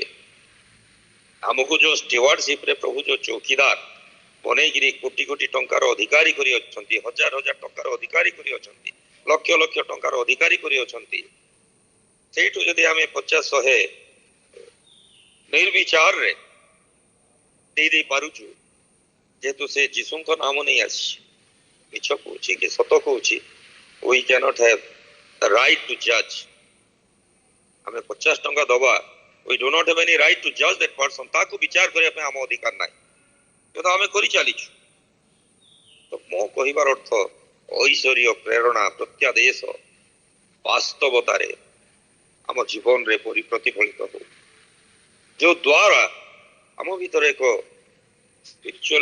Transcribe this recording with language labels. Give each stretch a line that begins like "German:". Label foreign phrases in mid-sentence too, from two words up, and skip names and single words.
Odia: ଆମକୁ ଯୋଉ ଷ୍ଟିୱାର୍ଡସିପରେ ପ୍ରଭୁ ଯୋଉ ଚୌକିଦାର ବନେଇକିରି କୋଟି କୋଟି ଟଙ୍କାର ଅଧିକାରୀ କରି ଅଛନ୍ତି, ହଜାର ହଜାର ଟଙ୍କାର ଅଧିକାରୀ କରି ଅଛନ୍ତି, ଲକ୍ଷ ଲକ୍ଷ ଟଙ୍କାର ଅଧିକାରୀ କରି ଅଛନ୍ତି, ସେଇଠୁ ଯଦି ଆମେ 50-100 ନିର୍ବିଚାରରେ ଦେଇ ପାରୁଛୁ, ଯେହେତୁ ସେ ଯୀଶୁଙ୍କ ନାମ ନେଇ ଆସିଛି, ମିଛ କହୁଛି କି ସତ କହୁଛି,
English: we cannot have the right to judge.
Odia: ଆମେ 50 ଟଙ୍କା ଦବା,
English: we do not have any right to judge that person.
Odia: ତାକୁ ବିଚାର କରିବା ପାଇଁ ଆମ ଅଧିକାର ନାହିଁ, କିନ୍ତୁ ଆମେ କରି ଚାଲିଛୁ। ତ ମୋ କହିବାର ଅର୍ଥ, ଐଶ୍ୱର୍ଯ୍ୟ, ପ୍ରେରଣା, ପ୍ରତ୍ୟାଦେଶ ବାସ୍ତବତାରେ ଆମ ଜୀବନରେ ପ୍ରତିଫଳିତ ହଉ, ଯୋଉ ଦ୍ୱାରା ଆମ ଭିତରେ ଏକ ସ୍ପିରିଚୁଆଲ।